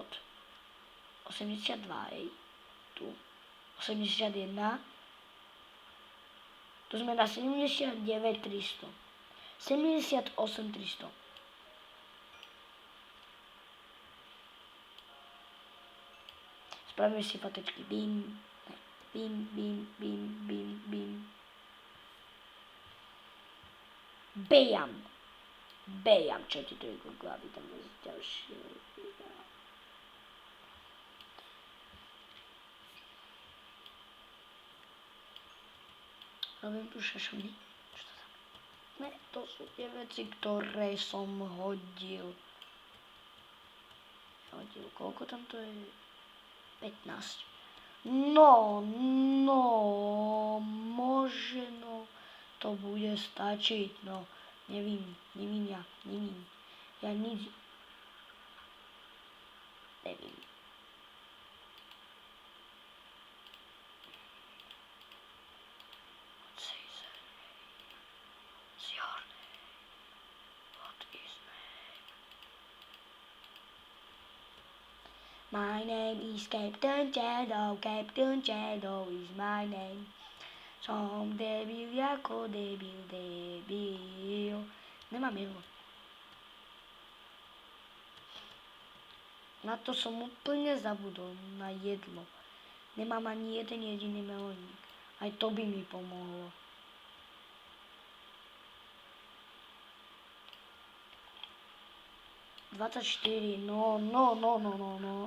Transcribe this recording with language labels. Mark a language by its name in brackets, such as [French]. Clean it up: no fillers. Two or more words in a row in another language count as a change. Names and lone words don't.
[Slovak] 82, tu. 81. Tu sme na 79 300. 78 300. Spravíme si fotečky. Bim. Bim, bim, bim, bim, bim. Bejam. Bejam. Čo ti to je Google, aby tam je ďalšie. Robím tu šašuny. Čo to tam? Ne, to sú tie veci, ktoré som hodil. Koľko tam to je? 15. No, možno to bude stačiť, no, nevím. Ja nič nevím. [English] My name is Captain Shadow, Captain Shadow is my name. [Slovak] Som debil ako debil. Nemám jedlo. Na to som úplne zabudol, na jedlo. Nemám ani jeden jediný melónik. Aj to by mi pomohlo. No.